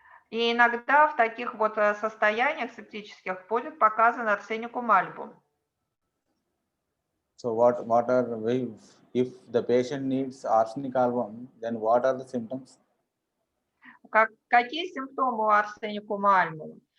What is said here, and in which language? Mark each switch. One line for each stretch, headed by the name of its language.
Russian: И иногда в таких вот состояниях септических будет показан арсеникум альбум.
English: So what are if the patient needs arsenic album, then what are the symptoms?
Russian: Какие симптомы у арсеникума альбума?